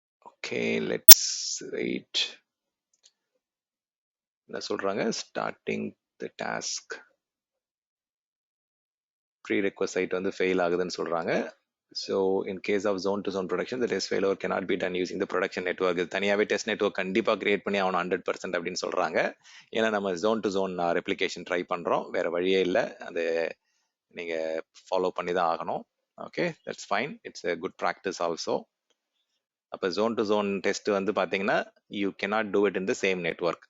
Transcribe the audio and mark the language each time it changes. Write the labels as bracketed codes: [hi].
[en] Okay let's wait. [ta] என்ன சொல்கிறாங்க, [en] starting the task [ta] pre requisite வந்து ஃபெயில் ஆகுதுன்னு சொல்கிறாங்க. [en] So in case of zone to zone production, the test failure cannot be done using the production network. [ta] இது தனியாகவே test network கண்டிப்பாக create பண்ணி ஆகணும் 100% அப்படின்னு சொல்கிறாங்க. ஏன்னா நம்ம zone to zone replication try பண்ணுறோம், வேறு வழியே இல்லை, அது நீங்கள் ஃபாலோ பண்ணி தான் ஆகணும். [en] Okay that's fine, it's a good practice also. [ta] அப்போ [en] zone to zone test [ta] வந்து பார்த்தீங்கன்னா [en] You cannot do it in the same network.